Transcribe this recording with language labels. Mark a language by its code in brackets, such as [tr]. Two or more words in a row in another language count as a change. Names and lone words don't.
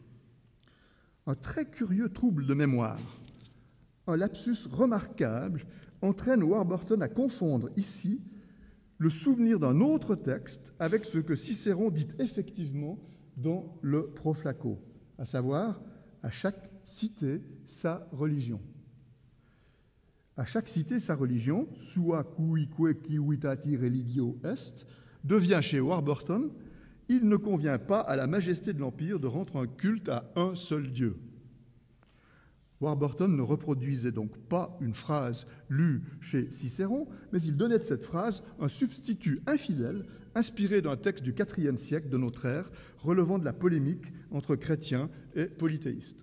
[fr] Un très curieux trouble de mémoire, un lapsus remarquable, entraîne Warburton à confondre ici le souvenir d'un autre texte avec ce que Cicéron dit effectivement dans le Pro Flacco, à savoir à chaque cité sa religion. À chaque cité sa religion, [la] sua cuique civitati religio est, [fr] devient chez Warburton, il ne convient pas à la majesté de l'Empire de rendre un culte à un seul Dieu. Warburton ne reproduisait donc pas une phrase lue chez Cicéron, mais il donnait de cette phrase un substitut infidèle inspiré d'un texte du IVe siècle de notre ère relevant de la polémique entre chrétiens et polythéistes.